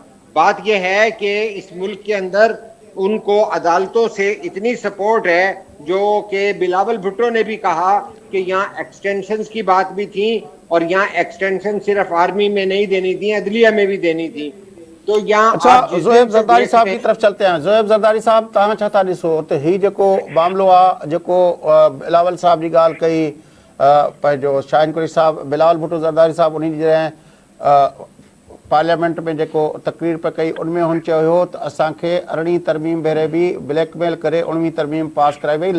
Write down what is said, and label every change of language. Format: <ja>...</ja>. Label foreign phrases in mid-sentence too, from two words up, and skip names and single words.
<ur>بات یہ ہے کہ اس ملک کے اندر ان کو عدالتوں سے اتنی سپورٹ ہے جو کہ بلاول بھٹو نے بھی کہا کہ یہاں ایکسٹینشنز کی بات بھی تھی اور یہاں ایکسٹینشن صرف آرمی میں نہیں دینی تھی، عدلیہ میں بھی دینی تھی. تو یہاں اچھا زوہیب زرداری صاحب کی طرف چلتے ہیں.</ur> <sd>زوہیب زرداری صاحب تاں چھا تھا ॾिसो त ही जेको मामलो आहे जेको बिलावल साहब जी ॻाल्हि कई पंहिंजो शाहीन कुरैशी साहब बिलावल भुट्टो ज़रदारी साहब उन जॾहिं पार्लियामेंट में जेको तकरीर पे कई उनमें हुन चयो हुयो त असांखे 18 तरमीम भेरे बि ब्लैकमेल करे 19 तरमीम पास कराई वई.</sd>